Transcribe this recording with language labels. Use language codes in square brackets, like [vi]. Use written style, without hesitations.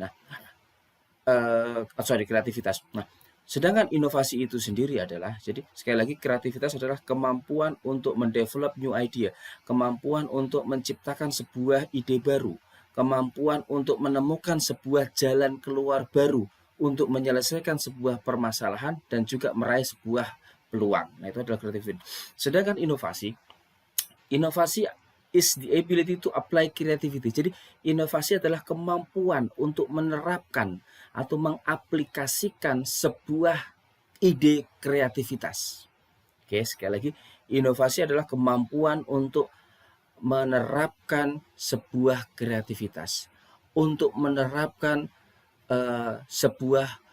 [id] Nah, kreativitas. Nah, sedangkan inovasi itu sendiri adalah, jadi sekali lagi, kreativitas adalah kemampuan untuk mendevelop new idea, kemampuan untuk menciptakan sebuah ide baru, kemampuan untuk menemukan sebuah jalan keluar baru untuk menyelesaikan sebuah permasalahan dan juga meraih sebuah peluang. Nah, itu adalah kreativitas. Sedangkan inovasi [en] is the ability to apply creativity. [id] Jadi inovasi adalah kemampuan untuk menerapkan atau mengaplikasikan sebuah ide kreativitas. Oke, sekali lagi, inovasi adalah kemampuan untuk menerapkan sebuah kreativitas, untuk menerapkan sebuah